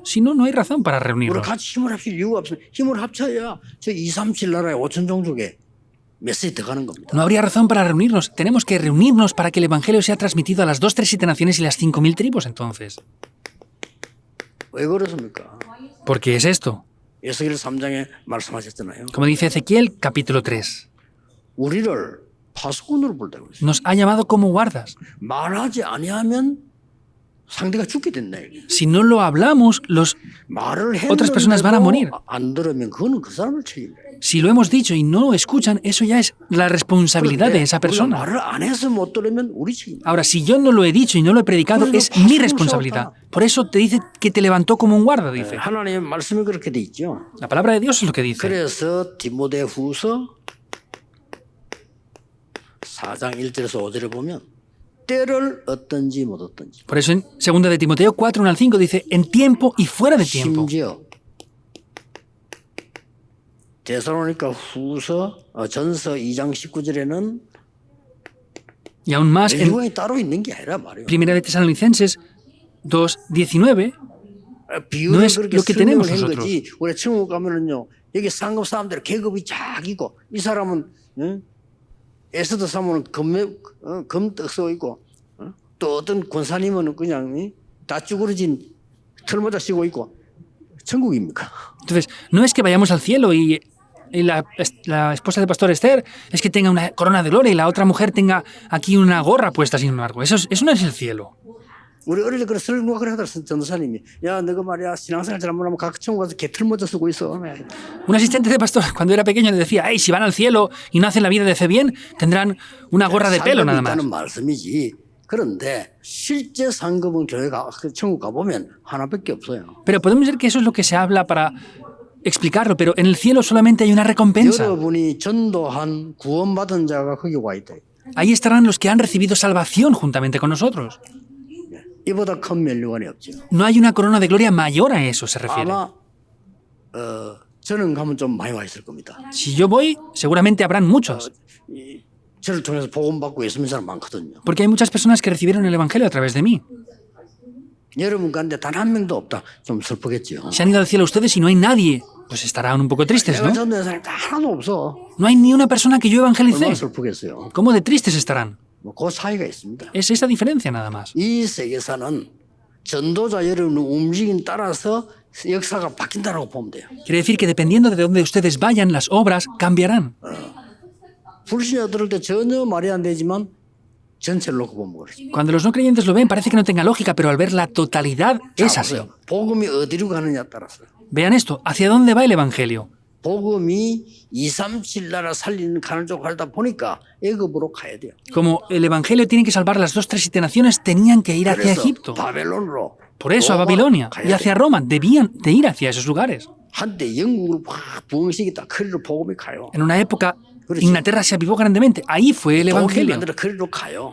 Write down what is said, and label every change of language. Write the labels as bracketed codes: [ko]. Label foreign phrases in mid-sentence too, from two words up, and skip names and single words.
[es] Si no, no hay razón para [ko] 우리 [es] reunirnos. [ko] 같이 힘을 합칠 이유가 없어요. 힘을 합쳐야 저 2, 3, 7 나라의 5천 종족에 메시지 들어가는 겁니다. [es] No habría razón para reunirnos. Tenemos que reunirnos para que el evangelio sea transmitido a las 2, 3, 7 naciones y las 5.000 tribus entonces. [ko] 왜 그렇습니까? [es] ¿Por qué es esto? [ko] 에스겔 3장에 말씀하셨잖아요. [es] Como dice Ezequiel, capítulo 3. [ko] 우리를 파수꾼으로 본다고 그랬어요. [es] Nos ha llamado como guardas. [ko] 말하지 아니하면 상대가 죽게 된다. [es] Si no lo hablamos, [ko] 말을 [es] otras personas van a morir. [ko] 했는데도 안 들으면 그거는 그 사람을 책임져요. [es] Si lo hemos dicho y no lo escuchan, eso ya es la responsabilidad de esa [ko] 우리가 [es] persona. [ko] 말을 안 해서 못 들으면 우리 책임. [es] Ahora, si yo no lo he dicho y no lo he predicado, es mi responsabilidad. Por eso te dice que te levantó como un guarda, dice. [ko] 하나님의 말씀이 그렇게 돼 있죠. [es] La palabra de Dios es lo que dice. [ko] 그래서 디모데후서 4장 1절에서 5절에 보면 때를 얻든지 못 얻든지. [es] Por eso en 2 de Timoteo 4, 1 al 5 dice, en tiempo y fuera de tiempo. [ko] 심지어 데살로니가 전서 2장 19절에는 [es] Y aún más en [ko] 일관이 따로 있는 게 아니라 말이에요. [es] Primera de Tesalonicenses 2, 19, [ko] 비유를 [es] no es [ko] 그렇게 [es] lo que [ko] 설명을 [es] tenemos [ko] 한 [es] nosotros. [ko] 거지. 우리 천국 가면은요. 여기 상급 사람들 계급이 쫙 있고 이 사람은 에스더 사모는 검떡 써 있고 또 어떤 권사님은 그냥 다 쭈그러진 털모자 쓰고 있고 천국입니까? [es] Entonces, no es que vayamos al cielo y la esposa del pastor Esther es que tenga una corona de gloria y la otra mujer tenga aquí una gorra puesta, sin embargo. Eso no es el cielo. [ko] 우리 어릴 때 그런 설교가 그래 하더라 전도사님이. 야, 너가 말이야 신앙생활 잘못하면 각 천국 가서 개틀 먼저 쓰고 있어. [es] Un asistente de pastor, cuando era pequeño, le decía, hey, si van al cielo y no hacen la vida de fe bien, tendrán una gorra de pelo nada más. [ko] 있다는 말씀이지. 그런데 실제 상급은 교회가 천국 가 보면 하나밖에 없어요. [es] Pero podemos decir que eso es lo que se habla para explicarlo, pero en el cielo solamente hay una recompensa. [ko] 여러분이 전도한 구원받은 자가 거기 와 있다. [es] Ahí estarán los que han recibido salvación juntamente con nosotros. [ko] 이보다 큰 면류관이 없죠. [es] No hay una corona de gloria mayor a eso, se refiere. [ko] 아마 저는 가면 좀 많이 와 있을 겁니다. [es] Si yo voy, seguramente habrán muchos, [ko] 저를 통해서 복음 받고 예수 믿는 사람 많거든요. [es] porque hay muchas personas que recibieron el Evangelio a través de mí. [ko] 여러분 가운데 단 한 명도 없다. 좀 슬프겠죠. [es] Se han ido al cielo ustedes y no hay nadie, pues estarán un poco tristes, [ko] 내가 [es] ¿no? [ko] 전도한 사람이 하나도 없어. [es] No hay ni una persona que yo evangelicé. [ko] 얼마나 슬프겠어요. [es] ¿Cómo de tristes estarán? [ko] 그 차이가 있습니다. [es] Es esa diferencia nada más. [ko] 이 세계사는 전도자 여러분의 움직임 따라서 역사가 바뀐다고 보면 돼요. [es] Quiere decir que dependiendo de dónde ustedes vayan, las obras cambiarán. [ko] 불신자 들을 때 전혀 말이 안 되지만 전체를 놓고 보면 그렇죠. [es] Cuando los no creyentes lo ven, parece que no tenga lógica, pero al ver la totalidad es así. [ko] 보세요. 복음이 어디로 가느냐에 따라서. [es] Vean esto, ¿hacia dónde va el Evangelio? [ko] 복음이 237 나라 살리는 가는 쪽 가다 보니까 애굽으로 가야 돼요. [es] Como el Evangelio tiene que salvar las 2, 3 y 7 naciones, tenían que ir hacia [ko] 그래서 [es] Egipto. [ko] 바벨론으로 [es] Por eso a [ko] 로마 [es] Babilonia [ko] 가야 [es] y [ko] 돼요. [es] hacia Roma, debían de ir hacia esos lugares. [ko] 한때 영국으로 막 부흥시켰다. 그리로 복음이 가요. [es] En una época, [ko] 그렇지. [es] Inglaterra se avivó grandemente. Ahí fue el [ko] 독일 [es] Evangelio. [ko] 만들어 그리로 가요.